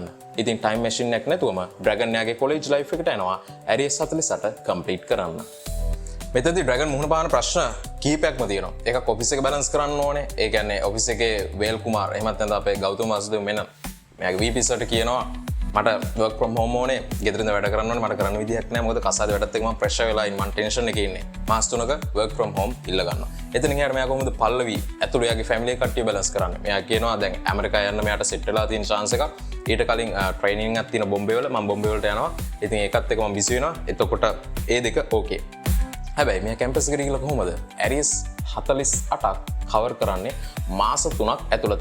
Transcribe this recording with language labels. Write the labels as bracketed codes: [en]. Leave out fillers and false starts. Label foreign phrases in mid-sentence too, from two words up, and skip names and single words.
[si] ඉතින් [en] time machine [si] එකක් නැතුවම ඩ්‍රැගන් යාගේ [en] college life [si] එකට යනවා ඇරියස් 48 කම්ප්ලීට් කරන්න. මෙතනදී ඩ්‍රැගන් මුහුණ පාන ප්‍රශ්න කීපයක්ම තියෙනවා. එකක් ඔෆිස් එක බැලන්ස් කරන්න ඕනේ. ඒ කියන්නේ ඔෆිස් එකේ වේල් කුමාර් එහෙමත් නැත්නම් අපේ ගෞතම වාසුදේව මෙන්න මෙයාගේ VP සර්ට කියනවා මට [en] work from home [si] ඕනේ. ගෙදරින්ද වැඩ කරන්න ඕනේ. මට කරන්න විදියක් නැහැ. මොකද කසාද වැඩත් එක්ක මම ප්‍රෙෂර් වෙලා ඉන්නේ. මම ටෙන්ෂන් එකේ ඉන්නේ. මාස 3ක [en] work from home [si] ඉල්ල ගන්නවා. එතනින් එහාට මෙයා කොහොමද පල්ලවි ඇතුළේ යාගේ ෆැමිලි එක කට්ටිය බැලන්ස් කරන්නේ. මෙයා කියනවා දැන් ඇමරිකාව යන්න මෙයාට සෙට් වෙලා තියෙන chance එකක්. ඊට කලින් ට්‍රේනින්ග් එකක් තියෙන බොම්බේ වල මම බොම්බේ වලට යනවා. ඉතින් ඒකත් එක්ක මම බිසි වෙනවා. එතකොට ඒ දෙක ඕකේ. හැබැයි මෙයා කැම්පස් එකට ගිහලා කොහොමද ඇරියස් 48ක් කවර් කරන්නේ මාස 3ක් ඇතුළත.